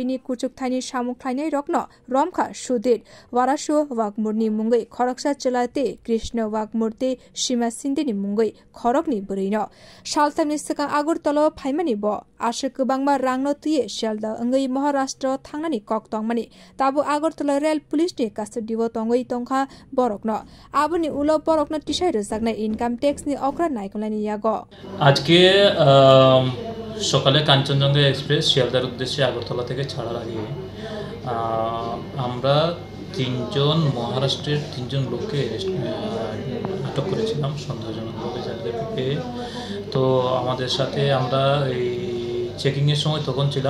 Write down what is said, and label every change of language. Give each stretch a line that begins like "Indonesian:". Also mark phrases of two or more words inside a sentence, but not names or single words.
Kok Borok: ni kuchuk thaini samuk thainai rokno romkha sudir warashu wakmur ni mungoi khoroksa chwlate krishna wakmur te sima sinde ni mungoi khorok ni bwrui no sealdah ni swkang Agartala phaimani bo asha kwbangma rang no tuye sealdah ongoi Maharstar thangnani kok tongmani tabo Agartala Rail Police ni custody o tongoi tongkha borokno aboni ulo borokno tisai rjaknai
English: income tax
Kok Borok: ni okra naikolani yago
Bangla: আজকে সকালে কাঞ্চনজঙ্ঘা এক্সপ্রেস শিয়ালদার উদ্দেশ্যে আগরতলা থেকে ছাড়ার আগে আমরা তিনজন মহারাষ্ট্রের তিনজন লোককে আটক করেছিলাম সন্দেহজনকভাবে যাদেরকে পেয়ে তো আমাদের সাথে আমরা এই চেকিংয়ের সময় তখন ছিলাম